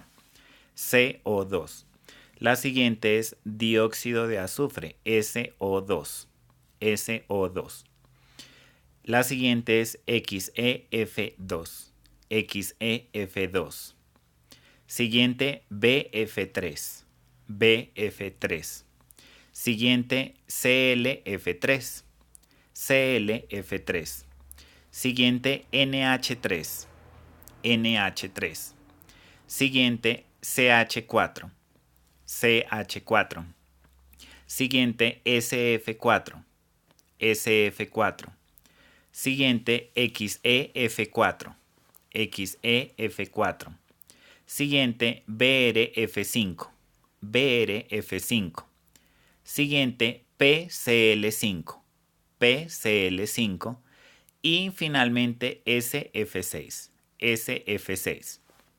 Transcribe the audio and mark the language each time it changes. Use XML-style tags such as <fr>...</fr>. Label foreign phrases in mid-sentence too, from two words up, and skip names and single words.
<es>CO2. La siguiente es dióxido de azufre, SO2. SO2. La siguiente es XeF2. XeF2. Siguiente, BF3. BF3. Siguiente, ClF3. ClF3. Siguiente, NH3. NH3. Siguiente, CH4. CH4. Siguiente, SF4. SF4. Siguiente, XeF4. XeF4. Siguiente, BRF5. BRF5. Siguiente, PCl5, PCl5 y finalmente SF6, SF6.</es>